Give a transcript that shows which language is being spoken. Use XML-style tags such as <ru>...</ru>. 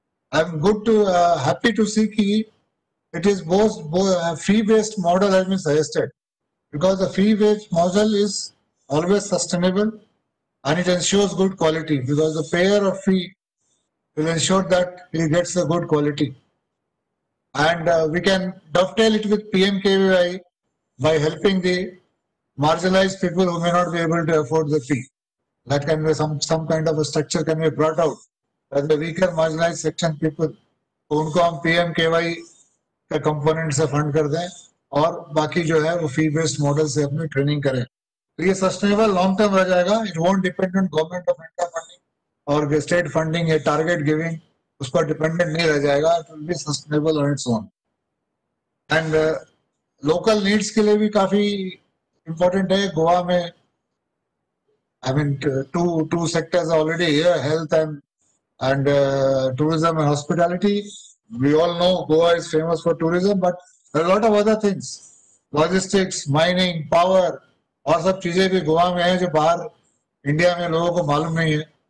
<en>I'm happy to see that it is both a fee-based model has been suggested, because the fee-based model is always sustainable and it ensures good quality, because the payer of fee will ensure that he gets the good quality. And we can dovetail it with PMKVY by helping the marginalized people who may not be able to afford the fee. That can be some kind of a structure can be brought out. As the weaker marginalized section people,</en> <hi>उनको हम PMKVY का component से fund कर दें और बाकी जो है वो fee based model से अपनी training करें. तो ये sustainable long term रह जाएगा.</hi> <en>It won't depend on government of India funding और state funding या target giving.</en> <hi>उस पर dependent नहीं रह जाएगा.</hi> <en>It will be sustainable on its own. And local needs</en> <hi>के लिए भी काफी important है.</hi> <en>गोवा में I mean, two sectors are already here: health and tourism and hospitality. We all know Goa is famous for tourism, but there are a lot of other things: logistics, mining, power,</en> <hi>और सब चीजें भी गोवा में हैं जो बाहर India में लोगों को मालूम नहीं है.</hi>